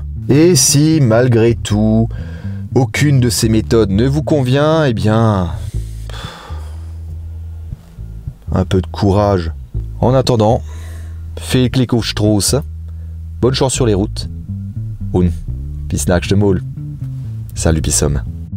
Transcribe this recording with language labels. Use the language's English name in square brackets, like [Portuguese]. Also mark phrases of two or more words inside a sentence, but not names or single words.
[French] Et si, malgré tout, aucune de ces méthodes ne vous convient, eh bien... un peu de courage. En attendant, [German] viel Glück auf Straße, [French] bonne chance sur les routes. [German] Und bis nächste Mal. Salut Pissom.